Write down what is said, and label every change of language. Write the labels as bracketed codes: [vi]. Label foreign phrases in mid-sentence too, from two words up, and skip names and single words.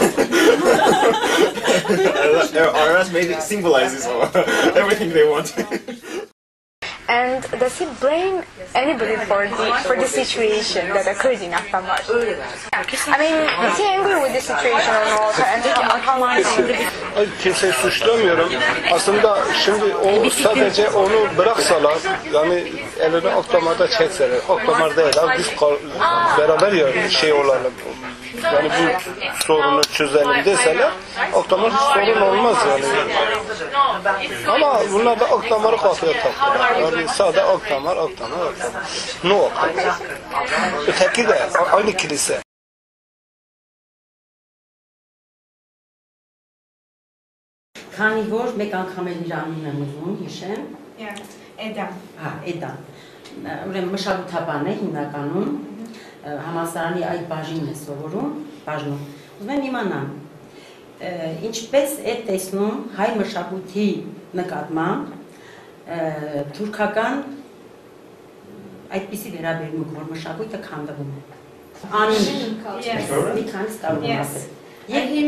[en] Ararat maybe symbolizes everything they want. And does he blame anybody for the situation that occurred in Istanbul? I mean, is he angry with the situation or not? And how much? [tr] Kimseyi suçlamıyorum. Aslında şimdi o sadece onu bıraksalar, yani elini akdamarda çekseler, akdamar değil abi, biz beraber ya şey olalım. Yani bu sorunu çözelim deseler, akdamar hiç sorun olmaz yani. Ama bunlar da akdamarı kafaya takıyorlar. Yani sade akdamar. No akdamar. Öteki de aynı kilise. [hy] Քանի որ մեկ անգամ էլ իր անունն եմ ուզում հիշեմ։ Էդա։ Հա, Էդա։ Ուրեմն մշակութաբան է հիմնականում համալսարանի այդ բաժինն է սովորում, բաժնում։ Ուզում եմ իմանամ, ինչպես է տեսնում հայ մշակույթի նկատմամբ թուրքական այդպիսի վերաբերմունք, որ մշակույթը քանդվում է։ Անին, մի քանից կարող եմ ասել։ Եվ